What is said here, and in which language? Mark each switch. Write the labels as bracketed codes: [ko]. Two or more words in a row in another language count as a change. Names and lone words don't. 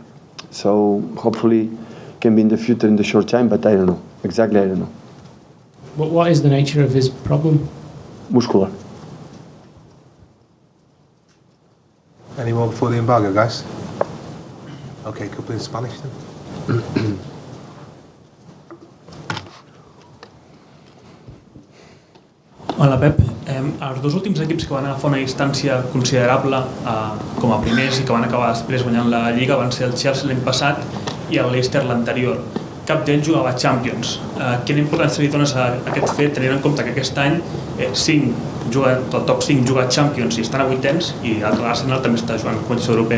[en] So hopefully can be in the future in the short time, but I don't know. Exactly, I don't know. What is the nature of his problem? Muscular. Any more before the embargo, guys? Okay, a couple in Spanish then. [ca] Hola Pep, els dos últims equips que van agafar una distància considerable com a primers i que van acabar després guanyant la Lliga van ser el Chelsea l'any passat i el Leicester l'anterior. Cap d'ells jugava a Champions. Quina importància li dones a aquest fet, tenint en compte que aquest any el top 5 juga a Champions i estan a vuitens i l'Arsenal també està jugant a competició europea?